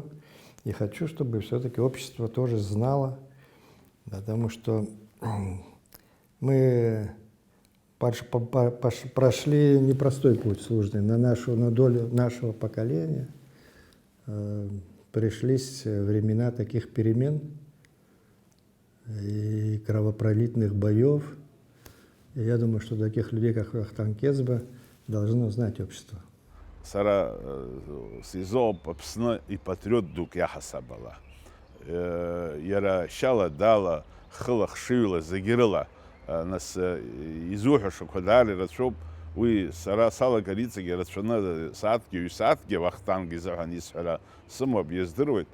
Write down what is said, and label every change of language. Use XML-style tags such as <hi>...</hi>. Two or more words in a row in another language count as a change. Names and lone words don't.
<ru>И хочу, чтобы все-таки общество тоже знало, потому что мы прошли непростой путь службы на долю нашего поколения. Пришлись времена таких перемен и кровопролитных боев. И я думаю, что таких людей, как Вахтанг Кезбе, должно знать общество.</ru> <ab>Сара сизооп Аԥсны ипатриот дук иаҳасаб ала. Иара шьала дала, хыла хшыҩла зегьы рыла нас изуҳәашақәа даара ирацәоуп. Уи сара салагар иҵегьы рацәаны сааҭгьы ҩ-сааҭгьы Вахтанг изыҳәан исҳәара сымоуп, издыруеит.</ab>